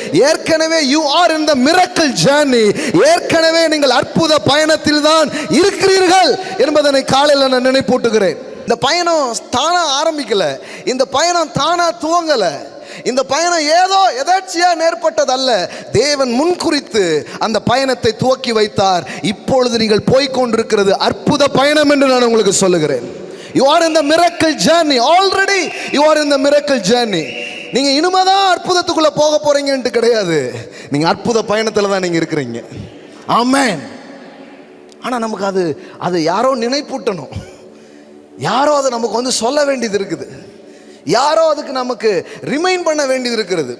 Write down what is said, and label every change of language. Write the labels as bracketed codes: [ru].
[ta] ஏற்கனவே [en] You are in the miracle journey. [ta] ஏற்கனவே நீங்கள் அற்புத பயணத்தில் தான் இருக்கிறீர்கள் என்பதனை காலையில் நான் நினைப்பூட்டுகிறேன். இந்த பயணம் தானா ஆரம்பிக்கல, இந்த பயணம் தானா துவங்கல, இந்த பயணம் ஏதோ எதாச்சியா நேர்பட்டதல்ல. தேவன் முன்குறித்து அந்த பயணத்தை துவக்கி வைத்தார். இப்பொழுது நீங்கள் போய்கொண்டிருக்கிறது அற்புத பயணம் என்று நான் உங்களுக்கு சொல்லுகிறேன். [en] You are in the miracle journey. Already you are in the miracle journey. [ta] நீங்க இனிமேதான் அற்புதத்துக்குள்ள போக போறீங்கன்னு கிடையாது, நீங்க அற்புத பயணத்துல தான் நீங்க இருக்கிறீங்க. ஆமென். ஆனா நமக்கு அது யாரோ நினைப்பூட்டணும், யாரோ அதை நமக்கு வந்து சொல்ல வேண்டியது இருக்குது, யாரோ அதுக்கு நமக்கு ரிமைண்ட் பண்ண வேண்டியது இருக்கிறது.